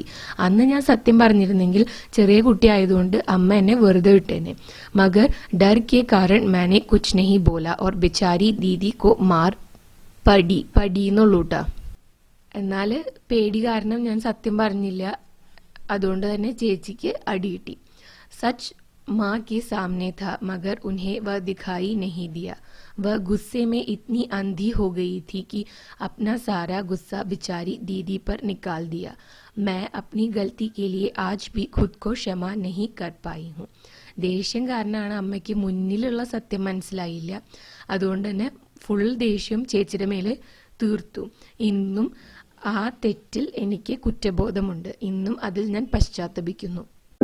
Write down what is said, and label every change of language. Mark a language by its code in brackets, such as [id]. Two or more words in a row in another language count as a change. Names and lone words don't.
[ml] അന്ന് ഞാൻ സത്യം പറഞ്ഞിരുന്നെങ്കിൽ ചെറിയ കുട്ടി ആയതുകൊണ്ട് അമ്മ എന്നെ വെറുതെ വിട്ടേനെ. [hi] मगर डर के कारण मैंने कुछ नहीं बोला और बेचारी दीदी को मार पड़ी എന്നുള്ളൂട്ടാ. [ml] എന്നാൽ പേടി കാരണം ഞാൻ സത്യം പറഞ്ഞില്ല. അതുകൊണ്ട് തന്നെ ചേച്ചിക്ക് അടി കിട്ടി. [hi] सच माँ के सामने था मगर उन्हें वह दिखाई नहीं दिया. वह गुस्से में इतनी अंधी हो गई थी कि अपना सारा गुस्सा बेचारी दीदी पर निकाल दिया. मैं अपनी गलती के लिए आज भी खुद को क्षमा नहीं कर पाई हूँ. [ml] ദേഷ്യം കാരണമാണ് അമ്മയ്ക്ക് മുന്നിലുള്ള സത്യം മനസ്സിലായില്ല. അതുകൊണ്ട് തന്നെ ഫുൾ ദേഷ്യം ചേച്ചിയുടെ മേലെ തീർത്തു. ഇന്നും ആ തെറ്റിൽ എനിക്ക് കുറ്റബോധമുണ്ട്. ഇന്നും അതിൽ ഞാൻ പശ്ചാത്തപിക്കുന്നു.